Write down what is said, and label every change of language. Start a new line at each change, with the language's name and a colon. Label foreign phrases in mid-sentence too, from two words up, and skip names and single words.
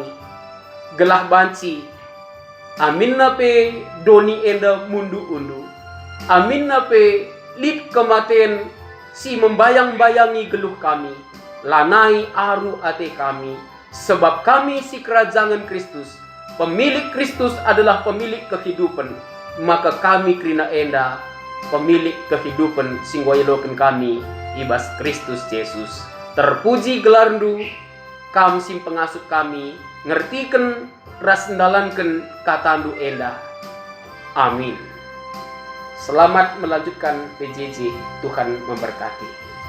Batak Karo: Gelah banci. Amin nape doni enda mundu undu. Amin nape lip kematian si membayang-bayangi geluh kami. Lanai aru ate kami. Sebab kami si kerajaan Kristus.
Indonesian: Pemilik Kristus adalah pemilik kehidupan.
Batak Karo: Maka kami krina enda
Indonesian: pemilik kehidupan
Batak Karo: singgoyeloken kami ibas Kristus Yesus. Terpuji gelarndu kam sim pengasuh kami ngertiken ras ndalanken katandu enda. Amin.
Indonesian: Selamat melanjutkan PJJ. Tuhan memberkati.